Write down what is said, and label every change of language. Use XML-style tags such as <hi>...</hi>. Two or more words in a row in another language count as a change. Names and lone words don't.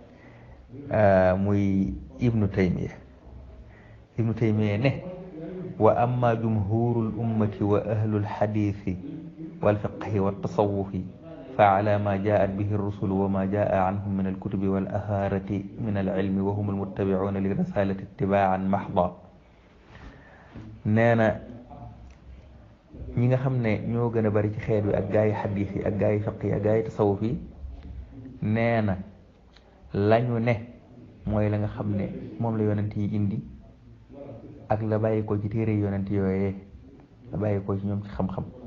<ar>muy ibnu Taymiya ne وأما جمهور الأمة وأهل الحديث والفقه والتصوف فعلى ما جاءت به الرسل وما جاء عنهم من الكتب والأثارة من العلم وهم المتبعون لرسالة اتباعا محضا</ar> <wo>nee na ñi nga xam ne ñoo gën a bari ci xeet wi ak gaa yi xadiis yi ak gaa yi fiq yi ak gaa yi tasawuf yi nee na lañu ne mooy la nga xam ne moom la yonent yi indi ak la bàyyi ko ci téere yonent yooyee la bàyyi ko ci ñoom ci xam-xam</wo>